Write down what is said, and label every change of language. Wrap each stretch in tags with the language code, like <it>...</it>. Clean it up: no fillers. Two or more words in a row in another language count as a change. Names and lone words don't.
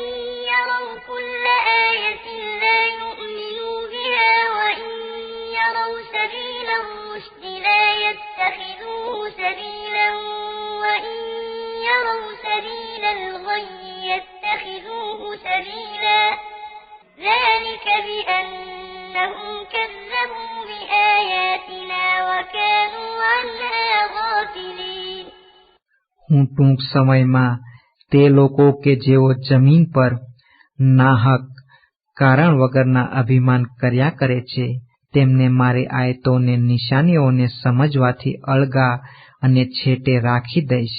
<ar>يروا سبيل الرشد لا يتخذوه سبيلا وإن يروا سبيل الغي يتخذوه سبيلا ذلك بأنهم كذبوا بآياتنا وكانوا عنها غافلين.</ar> <gu>હું ટૂંક સમયમાં તે લોકો કે જેઓ જમીન પર નાહક કારણ વગરના અભિમાન કર્યા કરે છે, તેમને મારી આયતોને નિશાનીઓને સમજવાથી અળગા અને છેટે રાખી દઈશ.</gu>